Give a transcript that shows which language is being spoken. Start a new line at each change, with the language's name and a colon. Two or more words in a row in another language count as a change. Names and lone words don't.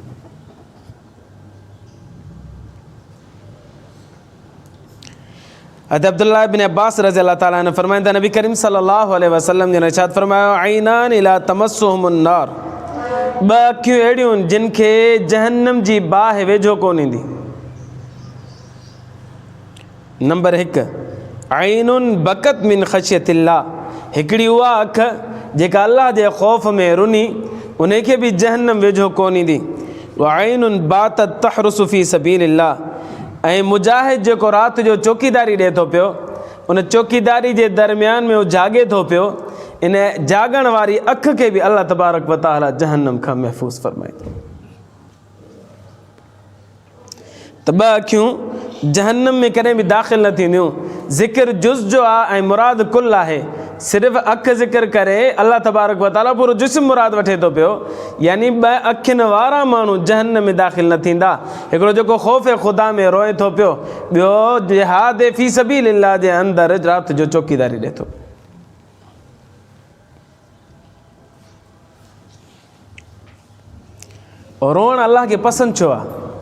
Sindhi: अब्दुल्लाह बिन अब्बास
Arabic: رضي الله تعالى عنه
Sindhi: फरमाइनि था, नबी करीम
Arabic: صلى الله عليه وسلم
Sindhi: जिन इरशाद फरमायो,
Arabic: عينان لا تمسهما النار,
Sindhi: ॿ अखियूं अहिड़ियूं आहिनि जिन खे जहन्नम जी बाहि वेझो कोन ईंदी। नंबर 1,
Arabic: عين بكت من خشية الله,
Sindhi: हिकिड़ी उहा अखि जेका अल्लाह जे ख़ौफ़ में रुनी, उन खे बि जहन्नम वेझो कोन ईंदी।
Arabic: وعين باتت تحرس في سبيل الله,
Sindhi: ऐं मुजाहिद जेको राति जो चौकीदारी ॾिए थो पियो, उन चौकीदारी जे दरमियान में उहो जाॻे थो पियो, इन जाॻण वारी अखि खे बि
Arabic: الله تبارك وتعالى
Sindhi: जहन्नम खां महफ़ूज़ फ़रमाए थो। त ॿ अखियूं जहन्नम में कॾहिं बि दाख़िल न थींदियूं। ज़िक्र जुज़ जो आहे ऐं मुराद कुल आहे। सिर्फ़ु अखि ज़िक्र करे
Arabic: الله تبارك وتعالى
Sindhi: पूरो जिस्म मुराद वठे थो पियो, यानी ॿ अखियुनि वारा माण्हू जहन्नम में दाख़िल न थींदा। हिकिड़ो जेको ख़ौफ़ ख़ुदा में रोए थो पियो, ॿियो
Arabic: جهاد في سبيل الله
Sindhi: जे अंदरि राति जो चौकीदारी ॾिए थो। रोअणु अल्लाह खे पसंदि छो आहे?